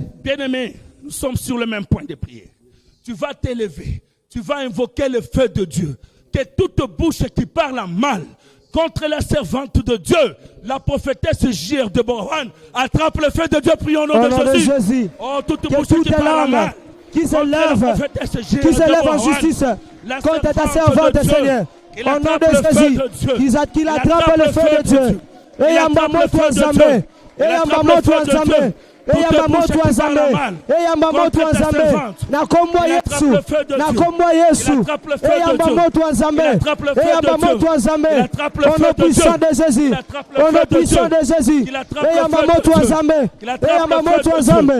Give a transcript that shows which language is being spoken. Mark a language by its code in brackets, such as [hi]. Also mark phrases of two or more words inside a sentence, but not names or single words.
[fr] Bien-aimé, nous sommes sur le même point de prière. Tu vas t'élever, tu vas invoquer le feu de Dieu, que toute bouche qui parle en mal contre la servante de Dieu, la prophétesse Gire de Boran, attrape le feu de Dieu, prions au nom de Jésus. Oh, toute bouche qui parle en mal, qui se lève en justice contre ta servante, Seigneur. Au nom de Jésus, qu'il attrape le feu de Dieu. Et Yambamo Touazame, et Yambamo Touazame, et Yambamo Touazame, et Yambamo Touazame, [ln] Nakombo Yesu, Nakombo Yesu, et Yambamo Touazame, et Yambamo Touazame, [fr] au nom puissant de Jésus, au nom puissant de Jésus, et Yambamo Touazame, et Yambamo Touazame.